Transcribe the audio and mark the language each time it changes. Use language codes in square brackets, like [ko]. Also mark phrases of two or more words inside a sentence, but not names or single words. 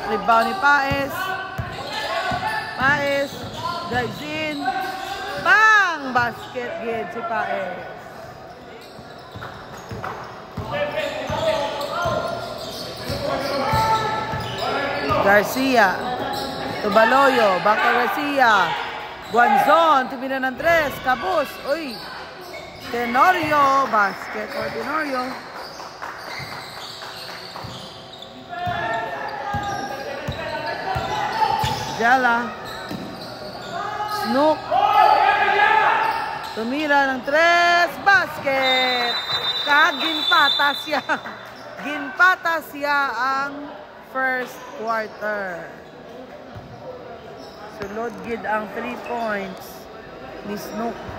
[en] Rebound ni Paez. Paez, drives in. [hil] Bang! Basket gid si Paez. Garcia. [en] To Baloyo, back to Garcia. [hil] Guanzon, tumira ng 3, kabus. Uy! [en] Tenorio, basket for Tenorio. Jala. [hil] Snook. Tumira ng 3, basket. Ginpata siya. Ginpata siya ang [en] first quarter. [hil] Sulod gid ang 3 points ni Snook.